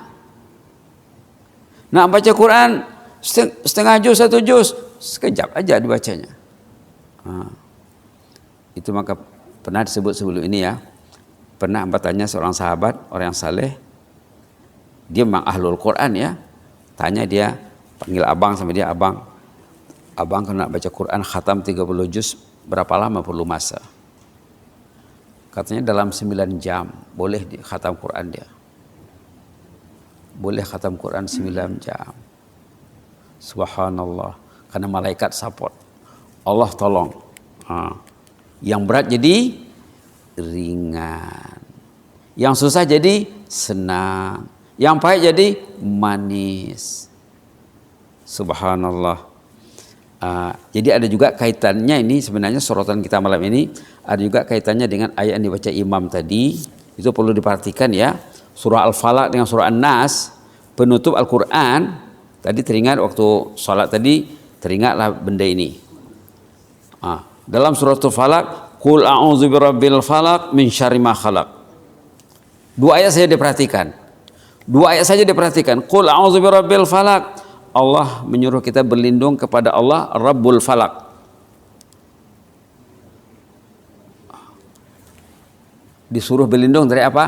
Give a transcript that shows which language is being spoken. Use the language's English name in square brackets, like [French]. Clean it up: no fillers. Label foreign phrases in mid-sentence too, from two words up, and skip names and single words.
[Malay] Nak baca Quran setengah juz, 1 juz, sekejap aja dibacanya. Itu maka pernah disebut sebelum ini ya. Pernah tanya seorang sahabat, orang yang saleh, dia memang [Arabic] أهل القرآن [Malay] ya. Tanya dia, panggil abang sama dia, abang kalau nak baca Quran khatam 30 juz, berapa lama perlu masa? Katanya dalam 9 jam boleh khatam Quran dia. Boleh khatam Quran 9 jam. Subhanallah. Karena malaikat support. Allah tolong. Yang berat jadi ringan. Yang susah jadi senang. Yang pahit jadi manis. Subhanallah. Jadi ada juga kaitannya ini, sebenarnya sorotan kita malam ini ada juga kaitannya dengan ayat yang dibaca imam tadi. Itu perlu diperhatikan ya. Surah Al-Falaq dengan surah An-Nas, penutup Al-Quran. Tadi teringat waktu sholat tadi, teringatlah benda ini. Dalam surah Al-Falaq, [Arabic] قل أعوذ برب الفلق من شر ما خلق. [Malay] 2 ayat saja diperhatikan. 2 ayat saja diperhatikan. [Arabic] قل أعوذ برب الفلق. [Malay] Allah menyuruh kita berlindung kepada Allah [Arabic] رب الفلق. [Malay] Disuruh berlindung dari apa?